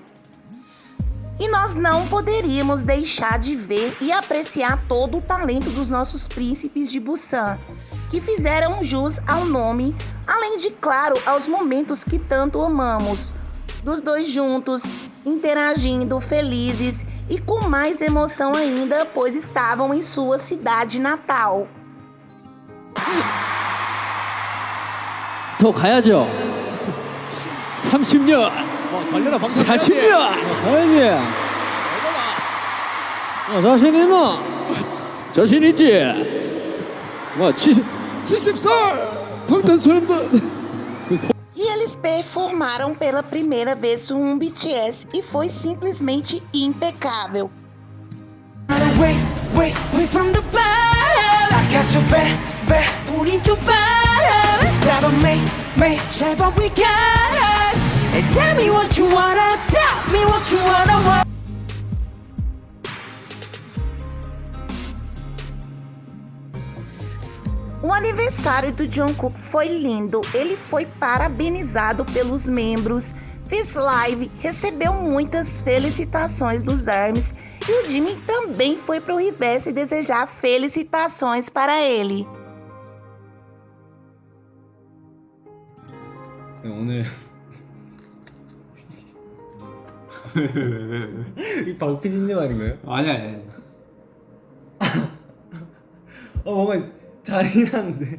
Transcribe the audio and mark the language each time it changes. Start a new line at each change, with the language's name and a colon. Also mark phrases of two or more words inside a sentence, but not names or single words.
Portuguese: E nós não poderíamos deixar de ver e apreciar todo o talento dos nossos príncipes de Busan, que fizeram jus ao nome, além de, claro, aos momentos que tanto amamos, dos dois juntos, interagindo, felizes e com mais emoção ainda, pois estavam em sua cidade natal.
Korean: 더 가야죠. 30년, 40년. 가야지. 자신 있나? 자신 있지? 70살 방탄소년단.
Portuguese: E eles performaram pela primeira vez um BTS e foi simplesmente impecável.
English: Wait from the bottom. I got your back.
Korean: 우린 좀 바람. Seven, 잘 봐,
English: we got us. And tell me what you wanna. Tell me what you wanna.
Portuguese: O aniversário do Jungkook foi lindo. Ele foi parabenizado pelos membros, fez live, recebeu muitas felicitações dos ARMYs e o Jimin também foi pro Reverse desejar felicitações para ele.
Korean: 오늘 이 방피디님 아닌가요? 아니야. 뭔가 잔인한데.